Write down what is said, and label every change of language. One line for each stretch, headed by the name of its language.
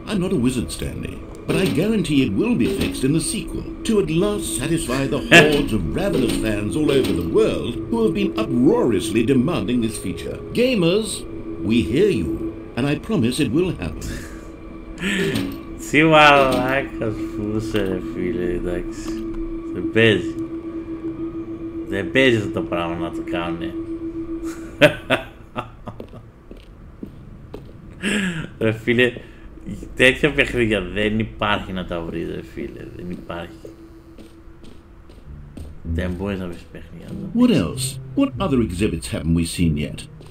English: I'm not a wizard, Stanley, but I guarantee it will be fixed in the sequel to at last satisfy the hordes of ravenous fans all over the world who have been uproariously demanding this feature. Gamers, we hear you, and I promise it will happen.
Greek: Τι μαλάκας που είσαι ρε φίλε, εντάξει. Δεν παίζει. Δεν παίζει αυτό το πράγμα να το κάνουνε. Ρε φίλε, τέτοια παιχνίδια δεν υπάρχει να τα βρεις ρε φίλε, δεν υπάρχει. Δεν μπορείς να βρεις παιχνίδια.
English: What else? What other exhibits haven't we seen yet?